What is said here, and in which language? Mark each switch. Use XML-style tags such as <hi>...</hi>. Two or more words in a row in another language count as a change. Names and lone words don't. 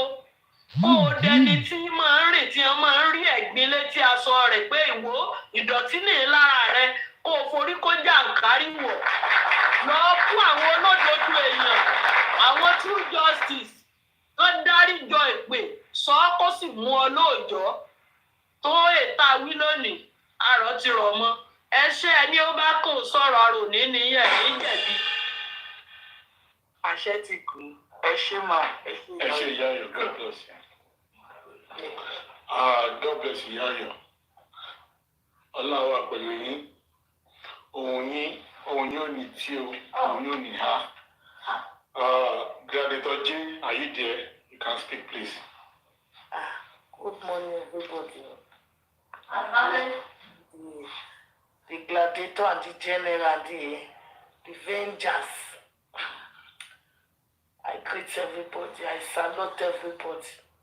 <yo>kó o dẹni tí máa ń rìn tí wọ́n máa ń rí ẹ̀gbin létí aṣọ rẹ̀ pé ìwọ ìdọ̀tí nìyí lára rẹ̀ kó o forí kó jàǹkárí wọ̀ lọ fún àwọn olódodo èèyàn àwọn</yo> <en>true justice</en> <yo>tó dárí jọ ìpè sọ ọ́ kó sì mú ọ lóòjọ́ tó ètà wí lónìí àrò ti rọ̀ mọ́ ẹṣẹ́ ẹni ó bá kò sọ̀rọ̀ àrò níní ẹ̀ ní jẹ̀bi. àṣẹ ti kú ẹ ṣe máa ẹ ṣe ìyá ayọ̀</yo> <en>God bless you. God bless you</en> <yo>ìyá ayọ̀ Ọlọ́run wà pẹ̀lú yín òun yóò ní tí o òun yóò ní ha.</yo> <en>Gladiator J, are you there? You can speak, please. Good morning, everybody. The gladiator and the general, the Avengers. I greet everybody. I salute everybody.</en>